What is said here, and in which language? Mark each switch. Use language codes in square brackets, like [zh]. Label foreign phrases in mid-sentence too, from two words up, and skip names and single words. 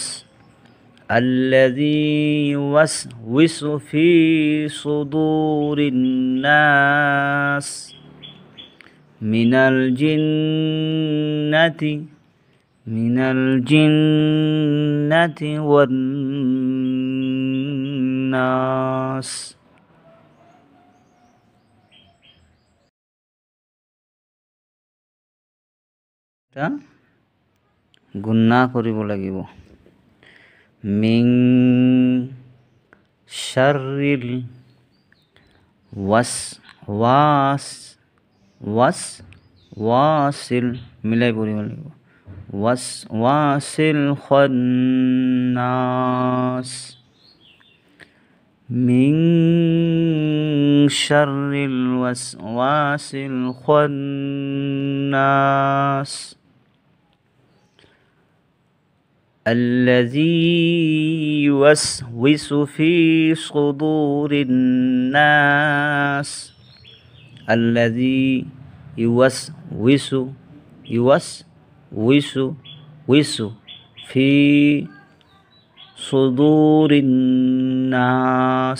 [ar] الذي يوسوس في صدور الناس من الجنة والناس. [as] গুণনা কৰিব লাগিব। [ar] من شر الوسواس, [as] মিলাই পঢ়িব লাগিব। [ar] الوسواس الخناس. من شر الوسواس الخناس. الذي يوسوس في صدور الناس. الذي يوسوس في صدور الناس.